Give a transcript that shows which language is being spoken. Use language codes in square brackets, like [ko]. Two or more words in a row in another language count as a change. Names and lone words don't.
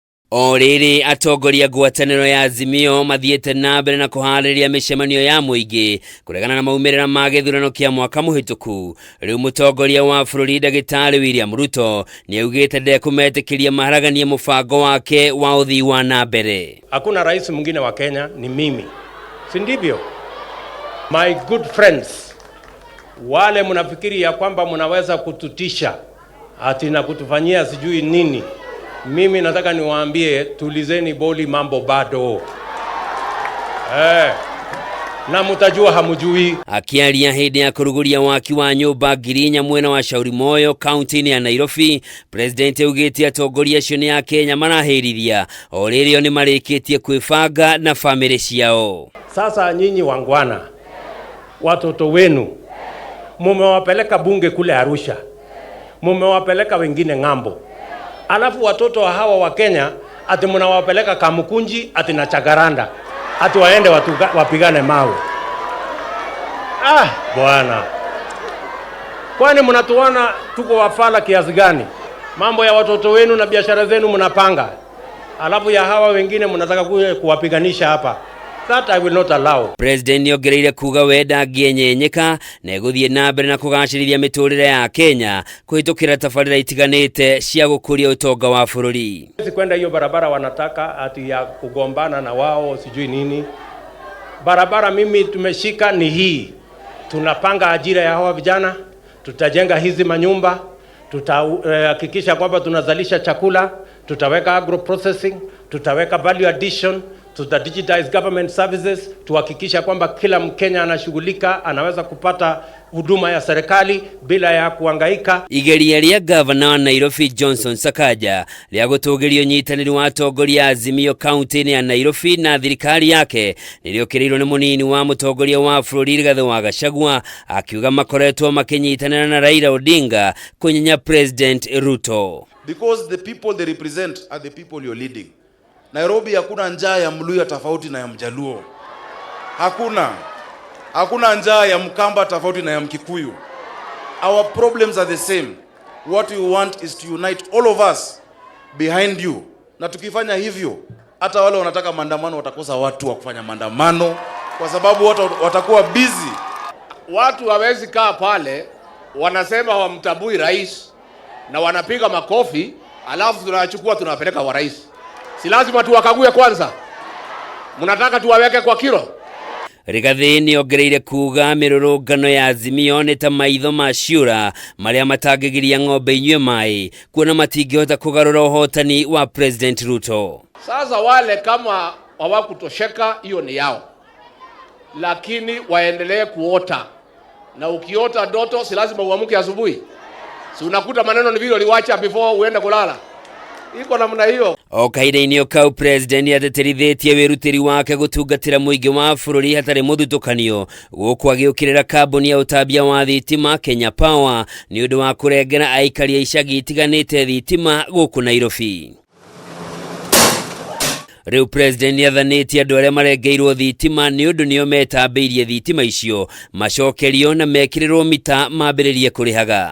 [ki] Oriri atongoria ngwataniro ya Azimio mathiete na mbere na kuhariria mishemanio ya muingi kuregana na maumirira ma githurano kia mwaka muhituku. Riu mutongoria wa bururi Ndagitari William Ruto ni augite ndekumetikiria maharaganie mubango wake wa uthii wa na mbere. [sw] Hakuna rais mwingine wa Kenya, ni mimi, si ndivyo? [en] My good friends, [sw] wale mnafikiri ya kwamba mnaweza kututisha ati na kutufanyia sijui nini, mimi nataka niwaambie tulizeni boli, mambo bado. Na mutajua hamujui. [ki] Akiaria hindi ya kuruguria waki wa nyumba ngiri mwena wa Shauri Moyo kaunti-ini ya Nairobi, President augite atongoria acio ni a Kenya marahirithia oririo ni marikitie kwibanga na family ciao. [sw] Sasa nyinyi wangwana, watoto wenu mumewapeleka bunge kule Arusha, mumewapeleka wengine ng'ambo, alafu watoto hawa wa Kenya ati mnawapeleka Kamukunji ati na Chagaranda ati waende wapigane mawe. Bwana, kwani mnatuona tuko wafala kiasi gani? Mambo ya watoto wenu na biashara zenu mnapanga, alafu ya hawa wengine mnataka kuwapiganisha hapa. [en] That I will not allow. [ki] President niongereire kuga wenda ngienyenyeka na eguthie na mbere na kugacirithia miturire ya Kenya kuhitukira tabarira itiganite cia gukuria utonga wa bururi. [sw] Kwenda hiyo barabara wanataka ati ya kugombana na wao sijui nini. Barabara mimi tumeshika ni hii. Tunapanga ajira ya hawa vijana, tutajenga hizi manyumba, tutahakikisha kwamba tunazalisha chakula, tutaweka [en] agro processing, [sw] tutaweka [en] value addition, [sw] tuta [en] digitize government services, [sw] tuhakikisha kwamba kila Mkenya anashughulika, anaweza kupata huduma ya serikali bila ya kuhangaika. [ki] Igeria ria governor wa Nairobi Johnson Sakaja ria gutugirio nyitaniri wa atongoria Azimio kaunti-ini ya Nairobi na thirikari yake niriokirirwo ni munini wa mutongoria wa bururi Rigathi wa Gachagua, akiuga makoretwo makinyitanira na Raila Odinga kunyenya President Ruto. [en] Because the people they represent are the people you're leading. [sw] Nairobi hakuna njaa ya Mluya tofauti na ya Mjaluo. Hakuna njaa ya Mkamba tofauti na ya Mkikuyu. [en] Our problems are the same. What we want is to unite all of us behind you. [sw] Na tukifanya hivyo, hata wale wanataka maandamano watakosa watu wa kufanya maandamano kwa sababu watu watakuwa busy. Watu hawezi kaa pale wanasema wamtabui rais na wanapiga makofi alafu tunachukua tunapeleka wa rais. Si lazima tuwakague kwanza? Mnataka tuwaweke kwa kilo? [ki] Rigathi niongereire kuga mirurungano ya Azimio ni ta maitho ma ciura maria matangigiria ng'ombe inywe mai kuona matingihota kugarura uhotani wa President Ruto. [sw] Sasa wale kama hawakutosheka hiyo ni yao, lakini waendelee kuota, na ukiota ndoto si lazima uamke asubuhi. Si unakuta maneno ni vile uliwacha before uende kulala. Iko namna hiyo. [ki] Okaire-ini okau President ateterithitie wirutiri wake gutungatira muingi wa bururi hatari muthutukanio guku agiukirira kambuni ya utambia wa thitima Kenya Power ni undu wa kurengera aikari a icagi itiganite thitima guku Nairobi. Riu President athanĩtie andũ arĩa marengeirwo thitima nĩ ũndũ nĩo metambĩirie thitima icio macokerio na mekĩrĩrwo mita mambĩrĩrie kũrĩhaga.